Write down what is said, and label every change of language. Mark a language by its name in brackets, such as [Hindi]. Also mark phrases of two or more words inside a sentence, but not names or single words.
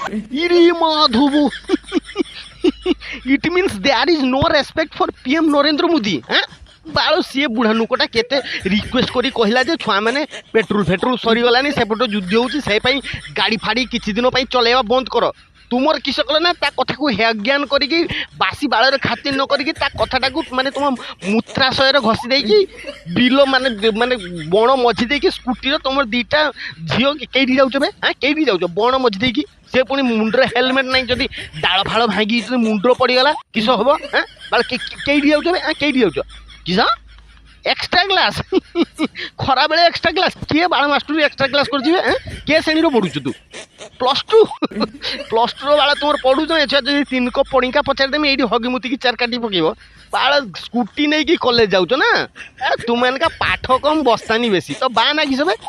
[English] ইরে মাধবু It means there is no respect for PM Narendra Modi. [Odia] হ্যাঁ ବାଳ ସିଏ ବୁଢ଼ା ଲୋକଟା କେତେ ରିକ୍ୱେଷ୍ଟ କରି କହିଲା ଯେ ଛୁଆମାନେ ପେଟ୍ରୋଲ ସରିଗଲାନି, ସେପଟେ ଯୁଦ୍ଧ ହେଉଛି, ସେ ପାଇଁ ଗାଡ଼ି ଫାଡ଼ି କିଛି ଦିନ ପାଇଁ ଚଲେଇବା ବନ୍ଦ କର। ତୁମର କିସ କଲେ ନା ତା କଥାକୁ ହେୟଜ୍ଞାନ କରିକି ବାସି ବାଳରେ ଖାତିର ନ କରିକି ତା କଥାଟାକୁ ମାନେ ତୁମ ମୂତ୍ରାଶୟରେ ଘଷି ଦେଇକି ବିଲ ମାନେ ମାନେ ବଣ ମଝି ଦେଇକି ସ୍କୁଟିର ତୁମର ଦୁଇଟା ଝିଅ କେଇଠି ଯାଉଛ ବେ? ହଁ କେଇଠି ଯାଉଛ? ବଣ ମଝି ଦେଇକି। ସେ ପୁଣି ମୁଣ୍ଡରେ ହେଲମେଟ୍ ନାହିଁ, ଯଦି ଡାଳ ଫାଳ ଭାଙ୍ଗି ମୁଣ୍ଡରେ ପଡ଼ିଗଲା କିସ ହବ? ହଁ ବାଳ କେଇଠି ଯାଉଛ ବେ? ହଁ କେଇଠି ଯାଉଛ? কিস [English] extra class [Odia] খরাবেলে [English] extra class [Odia] কিଏ ବାଳ ମାଷ୍ଟର [English] extra class [Odia] କରିଯିବେ? କେ ଶ୍ରେଣୀର ପଢ଼ୁଛୁ ତୁ? +2 +2ର ବାଳ ତୁମର ପଢ଼ୁଛ ଏଛୁଆ ଯଦି 3 କପ୍ ପଣିକା ପଚାରିଦେମି ଏଇଠି ହଗି ମୁତିକି ଚାର କାଟି ପକେଇବ। ବାଳ ସ୍କୁଟି ନେଇକି କଲେଜ ଯାଉଛ ନା? ତୁମେନକା ପାଠ କମ୍ ବସ୍ତାନି ବେଶୀ। ତ ବାହା ନାଗିଛ ବେ?